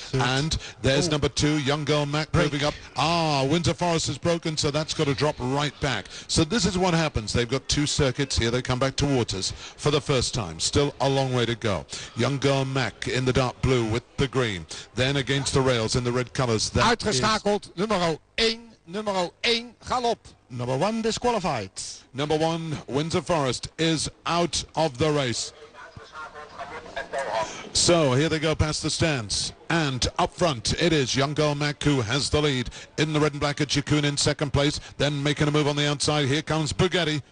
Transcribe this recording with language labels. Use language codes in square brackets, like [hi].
[en] And there's number 2, Young Girl Mac, moving up. Windsor Forest is broken, so that's got to drop right back. So this is what happens. They've got 2 circuits here. They come back towards us for the first time. Still a long way to go. Young Girl Mac in the dark blue with the green. Then against the rails in the red colours. [nl] Uitgeschakeld, nummer 1, galop. [en] Number 1 disqualified. Number 1, Windsor Forest, is out of the race. So here they go past the stands. And up front, it is Young Girl Mac who has the lead. In the red and black, Chikun in second place. Then making a move on the outside. Here comes Bugatti.